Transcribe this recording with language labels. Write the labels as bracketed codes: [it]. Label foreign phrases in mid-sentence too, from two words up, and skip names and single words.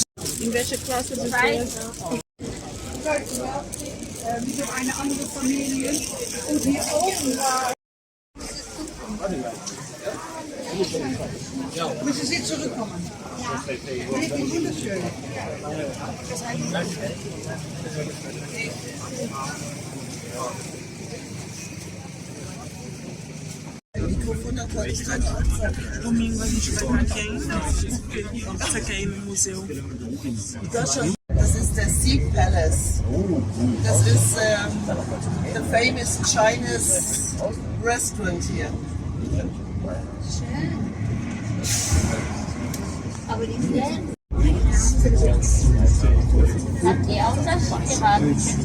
[de] In welcher Klasse bist du? Mit einer anderen Familie. Und hier oben war. Müssen Sie zurückkommen? Ja. Wirklich wunderschön. [pt] Domingo a gente vai para quem? Essa aqui é no museu. [de] Das ist der Sea Palace. Das ist [en] the famous Chinese restaurant here. [de] Aber die Flächen habt ihr auch das geraten?